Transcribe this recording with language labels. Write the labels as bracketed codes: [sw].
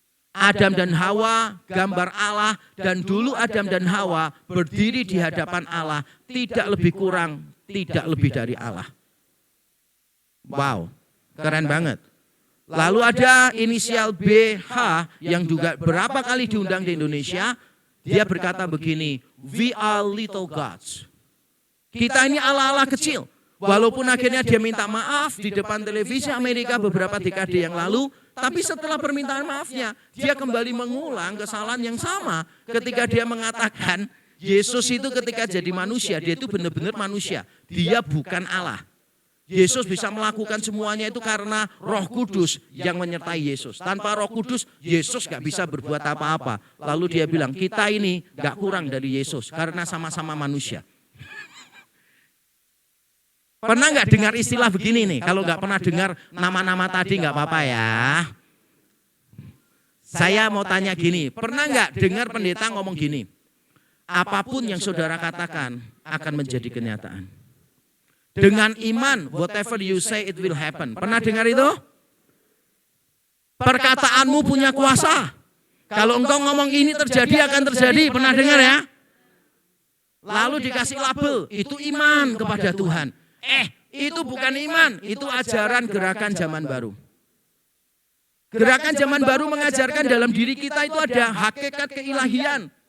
[id] Adam dan Hawa gambar Allah, dan dulu Adam dan Hawa berdiri di hadapan Allah, tidak lebih kurang, tidak lebih dari Allah. Wow, keren banget. Lalu ada inisial BH yang juga berapa kali diundang di Indonesia. Dia berkata begini, [en] we are little gods. [id] Kita ini Allah-Allah kecil. Walaupun akhirnya dia minta maaf di depan televisi Amerika beberapa dekade yang lalu, tapi setelah permintaan maafnya, dia kembali mengulang kesalahan yang sama ketika dia mengatakan Yesus itu ketika jadi manusia, dia itu benar-benar manusia. Dia bukan Allah. Yesus bisa melakukan semuanya itu karena Roh Kudus yang menyertai Yesus. Tanpa Roh Kudus, Yesus gak bisa berbuat apa-apa. Lalu dia bilang, kita ini gak kurang dari Yesus karena sama-sama manusia. Pernah gak dengar istilah begini nih? Kalau gak pernah dengar nama-nama tadi gak apa-apa ya. Saya mau tanya gini, pernah gak dengar pendeta ngomong gini? Apapun yang saudara katakan akan menjadi kenyataan. Dengan iman, [en] whatever you say it will happen. [id] Pernah dengar itu? Perkataanmu punya kuasa. Kalau engkau ngomong ini terjadi akan terjadi. Pernah dengar ya? Lalu dikasih label, itu iman kepada Tuhan. Itu bukan iman, itu ajaran gerakan zaman baru. Gerakan zaman baru mengajarkan dalam diri kita itu ada hakikat keilahian.